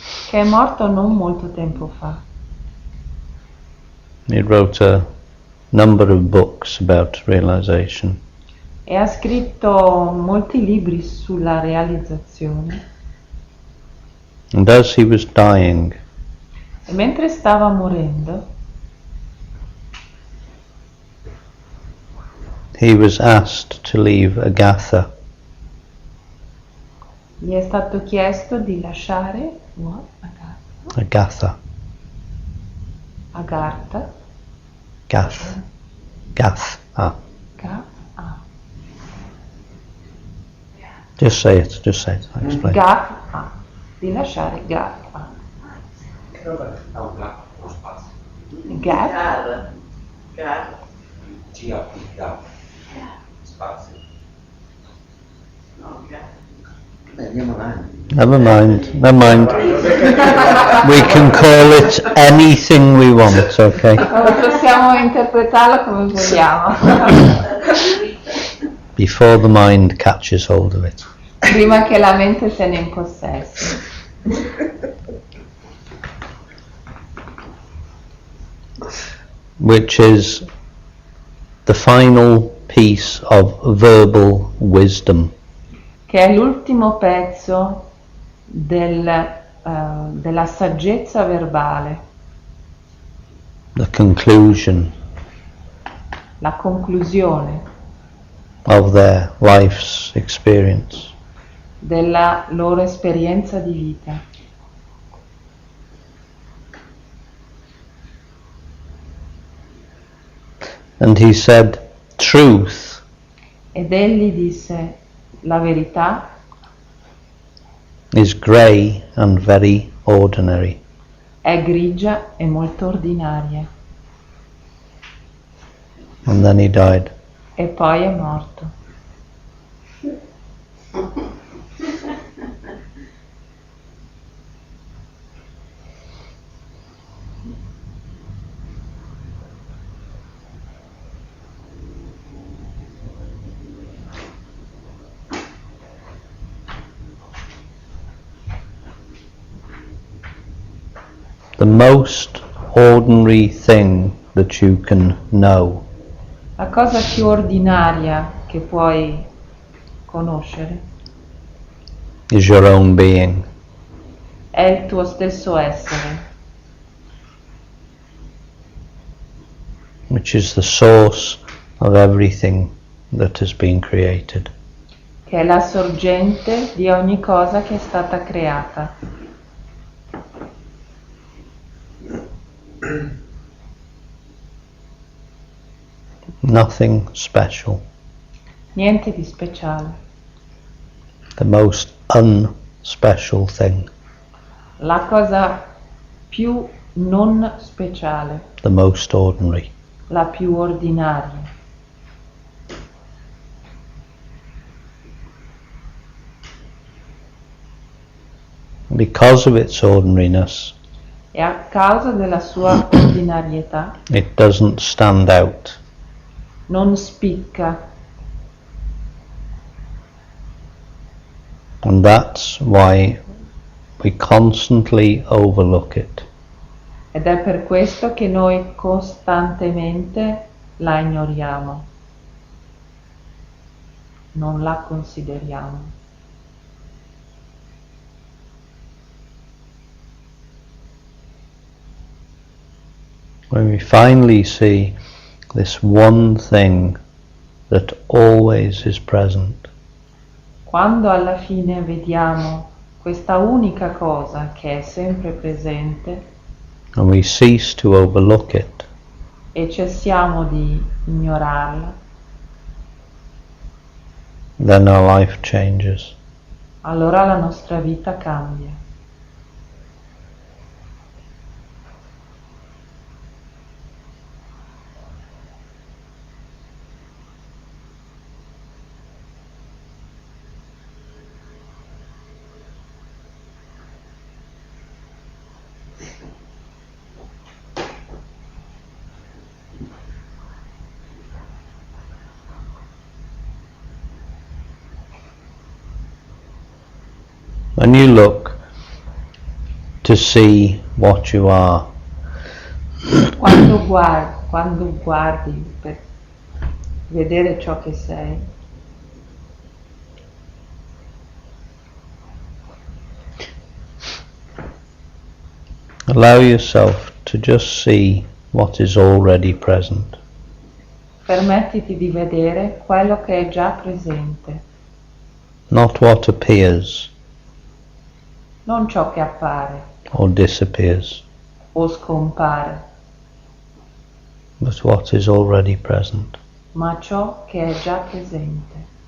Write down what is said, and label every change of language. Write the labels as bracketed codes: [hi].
[it] che è morto non molto tempo fa. [en] He wrote a number of books about realization. [it] E ha scritto molti libri sulla realizzazione. [en] And as he was dying, [it] E mentre stava morendo, [en] he was asked to leave a gatha, [it] gli è stato chiesto di lasciare [en] a gatha, Agartha, gath, gath, ah. Just say it, I'll explain. [it] Gatha, di lasciare Gatha. Che vabbè, ha un lato, uno spazio. [en] Gap? [it] G-A-P, spazio. Andiamo avanti. [en] Never mind. We can call it anything we want, okay? [it] Possiamo interpretarlo come vogliamo. [en] Before the mind catches hold of it. [it] Prima che la mente se ne impossessi. [en] Which is the final piece of verbal wisdom. [it] Che è l'ultimo pezzo della saggezza verbale, [en] The conclusion [it] la conclusione [en] of their life's experience. [it] della loro esperienza di vita. [en] And he said, truth [it] Ed egli disse, la verità [en] is grey and very ordinary. [it] è grigia e molto ordinaria. [en] And then he died. [it] E poi è morto. [en] The most ordinary thing that you can know [it] La cosa più ordinaria che puoi conoscere [en] is your own being. [it] è il tuo stesso essere, [en] Which is the source of everything that has been created. [it] che è la sorgente di ogni cosa che è stata creata. [en] Nothing special. [it] Niente di speciale. [en] The most unspecial thing. [it] La cosa più non speciale, [en] The most ordinary. [it] la più ordinaria. [en] Because of its ordinariness, [it] E a causa della sua ordinarietà [en] it doesn't stand out. [it] non spicca, [en] And that's why we constantly overlook it. [it] ed è per questo che noi costantemente la ignoriamo, non la consideriamo. [en] When we finally see this one thing that always is present, [it] Quando alla fine vediamo questa unica cosa che è sempre presente [en] and we cease to overlook it, [it] e cessiamo di ignorarla, [en] then our life changes. [it] allora la nostra vita cambia. [en] When you look to see what you are, [it] Quando guardi per vedere ciò che sei, [en] allow yourself to just see what is already present. [it] permettiti di vedere quello che è già presente, [en] Not what appears [it] non ciò che appare [en] or disappears, [it] o scompare, [en] but what is already present. [it] ma ciò che è già presente.